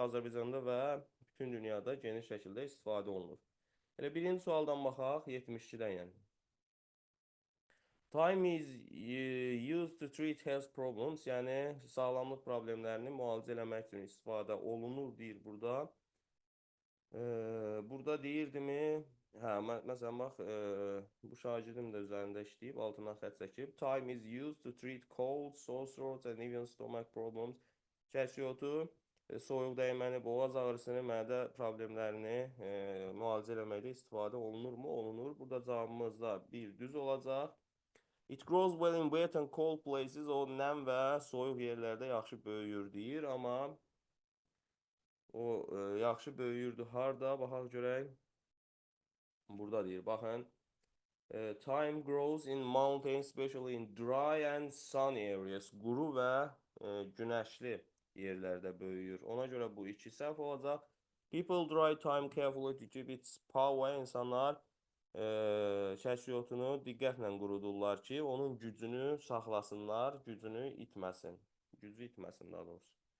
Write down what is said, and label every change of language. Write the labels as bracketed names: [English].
[Azerbaijani] Azərbaycanda və bütün dünyada geniş şəkildə istifadə olunur. Elə birinci sualdan baxaq, 72-dən yəni. [English] Time is used to treat health problems, [Azerbaijani] yəni sağlamlıq problemlərini müalicə eləmək üçün istifadə olunur deyir burada. Burada deyirdimi? Hə, məsələn bax, bu şagirdim də üzərində işləyib, altından xətt çəkib. [English] Time is used to treat cold, sore throats and even stomach problems. [Azerbaijani] Kəşfiyyatı soyuq dəyməni, boğaz ağrısını, mədə problemlərini müalicə eləməkdə istifadə olunurmu? Olunur. Burada cavabımız da bir düz olacaq. [English] It grows well in wet and cold places. [Azerbaijani] O nəm və soyuq yerlərdə yaxşı böyüyür deyir, amma o yaxşı böyüyürdü harda? Baxaq görək. Burada deyir, baxın. [English] Time grows in mountains, especially in dry and sunny areas. [Azerbaijani] Quru və günəşli yerlərdə böyüyür. Ona görə bu iki səhv olacaq. [English] People dry time carefully to keep its power. [Azerbaijani] İnsanlar kəşfiyyatını diqqətlə qurudurlar ki, onun gücünü saxlasınlar, gücünü itməsin. Gücü itməsin daha doğrusu.